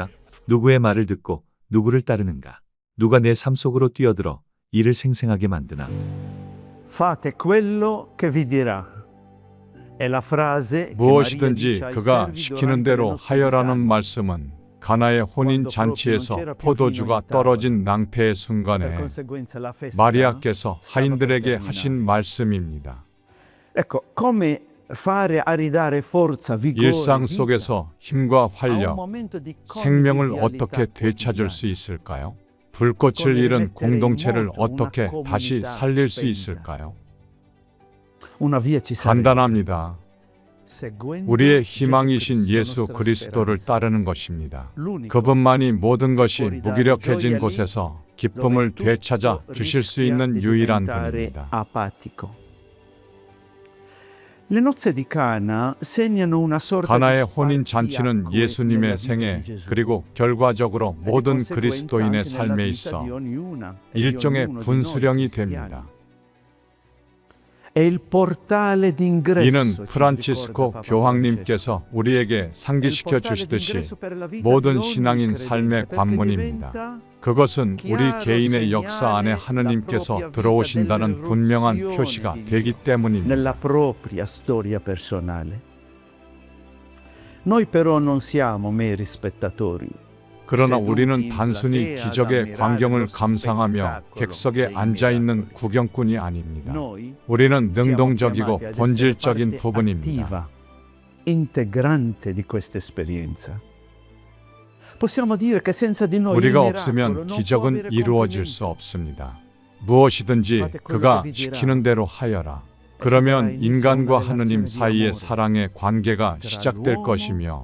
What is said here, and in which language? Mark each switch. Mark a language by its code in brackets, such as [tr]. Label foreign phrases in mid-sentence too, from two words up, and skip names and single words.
[ko] 누구의 말을 듣고 누구를 따르는가? 누가 내 삶 속으로 뛰어들어 이를 생생하게 만드나? [it] Fate quello che vi dirà. È la frase che [ko] 무엇이든지 [it] Maria dice ai [ko] 그가 [it] servi [ko] 시키는 [it] durante [ko] 대로 [it] le nozze [ko] 하여라는 [it] di Cana. [ko] 말씀은 가나의 혼인 잔치에서 포도주가 떨어진 낭패의 [it] Per [ko] 순간에 [it] conseguenza la festa [ko] 마리아께서 [it] stava per [ko] 하인들에게 [it] terminare. [ko] 하신 말씀입니다. [it] Ecco, come fare a ridare forza, vigore, [ko] 일상 [it] vita [ko] 속에서 힘과 [it] a un [ko] 활력, [it] momento di [ko] 생명을 [it] convivialità [ko] 어떻게 되찾을 수 [it] quotidiana. [ko] 있을까요? 불꽃을 잃은 공동체를 어떻게 다시 살릴 수 있을까요? [it] Una via ci sarebbe. [ko] 간단합니다. [it] Seguendo [ko] 우리의 [it] Gesù [ko] 희망이신 [it] Cristo, [ko] 예수 [it] nostra [ko] 그리스도를 [it] speranza. [ko] 따르는 것입니다. [it] L'unico [ko] 그분만이 모든 것이 무기력해진 곳에서 기쁨을 [it] dove [ko] 되찾아 [it] tutto [ko] 주실 수 [it] rischia [ko] 있는 [it] di [ko] 유일한 [it] diventare [ko] 분입니다. [it] apatico. Le nozze di Cana segnano una sorta [ko] 가나의 [it] di [ko] 혼인 [it] spartiacque [ko] 잔치는 [it] nella [ko] 예수님의 [it] vita [ko] 생애 [it] di Gesù. [ko] 그리고 결과적으로 [it] E di [ko] 모든 [it] conseguenza [ko] 그리스도인의 [it] anche nella [ko] 삶에 [it] vita [ko] 있어 [it] di ognuna e di [ko] 일종의 [it] ognuno di noi [ko] 분수령이 [it] cristiani. [ko] 됩니다. [it] È il portale d'ingresso, [ko] 이는 [it] ci [ko] 프란치스코 [it] ricorda Papa [ko] 교황님께서 우리에게 [it] Francesco. È il [ko] 상기시켜 [it] portale [ko] 주시듯이 [it] d'ingresso per la vita [ko] 모든 [it] di ogni [ko] 신앙인 [it] credente, [ko] 삶의 [it] perché [ko] 관문입니다. [it] diventa [ko] 그것은 우리 [it] chiaro [ko] 개인의 역사 안에 [it] segnale [ko] 하느님께서 [it] la propria [ko] 들어오신다는 [it] vita [ko] 분명한 [it] dell'irruzione [ko] 표시가 [it] di [ko] 되기 [it] Dio [ko] 때문입니다. [it] nella propria storia personale. Noi però non siamo meri spettatori. [ko] 그러나 우리는 단순히 기적의 광경을 감상하며 객석에 앉아있는 구경꾼이 아닙니다. [it] Noi [ko] 우리는 [it] siamo [ko] 능동적이고 [it] chiamati ad essere [ko] 본질적인 [it] parte [ko] 부분입니다. [it] attiva, integrante di questa esperienza. Possiamo dire che senza di noi il [ko] 우리가 [it] miracolo [ko] 없으면 [it] non può [ko] 기적은 [it] avere [ko] 이루어질 [it] compimento. [ko] 수 없습니다. 무엇이든지 그가 시키는 대로 하여라. 그러면 인간과 하느님 사이의 사랑의 관계가 시작될 것이며